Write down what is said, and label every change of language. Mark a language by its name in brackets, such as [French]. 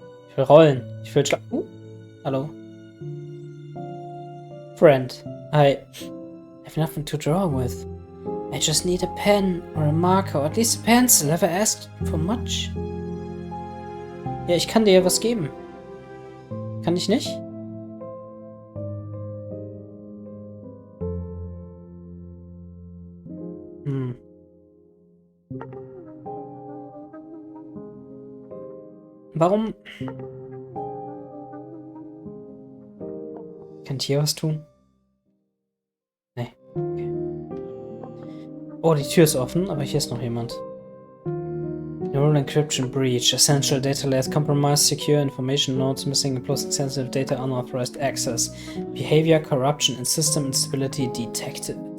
[German] Ich will rollen. Ich will hallo. [English] Friend. I have nothing to draw with. I just need a pen or a marker or at least a pencil. Have I asked for much? [German] Ja, ich kann dir ja was geben. Kann ich nicht? Warum? Kann ich hier was tun? Nee. Okay. Oh, die Tür ist offen, aber hier ist noch jemand. [English] Neural encryption breach. Essential data layers compromised. Secure information nodes missing. Implosive sensitive data unauthorized access. Behavior corruption and system instability detected.